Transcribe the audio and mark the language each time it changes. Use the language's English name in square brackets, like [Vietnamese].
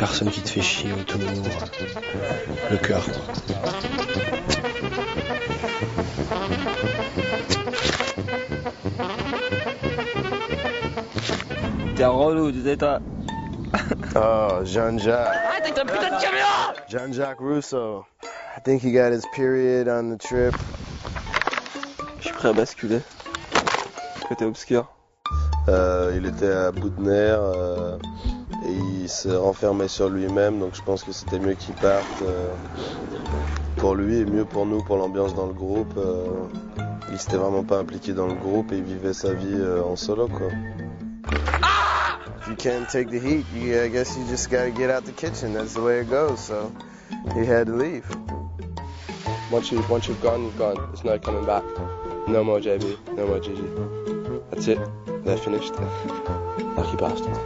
[French] personne qui te fait chier autour, le cœur quoi. T'es un relou, tu sais toi. Oh, Jean-Jacques. Arrête avec ta putain de caméra! Jean-Jacques Rousseau. [English] I think he got his period on the trip. [French] Je suis prêt à basculer. Côté obscur. Il était à bout de nerfs et il s'est renfermé sur lui-même, donc je pense que c'était mieux qu'il parte pour lui et mieux pour nous, pour l'ambiance dans le groupe. Il s'était vraiment pas impliqué dans le groupe et il vivait sa vie en solo quoi. [English] If you can't take the heat, I guess you just gotta get out the kitchen. That's the way it goes. So he had to leave. Once you've gone, you've gone. There's no coming back. No more JB, no more Gigi. That's it. They're finished. Lucky bastard.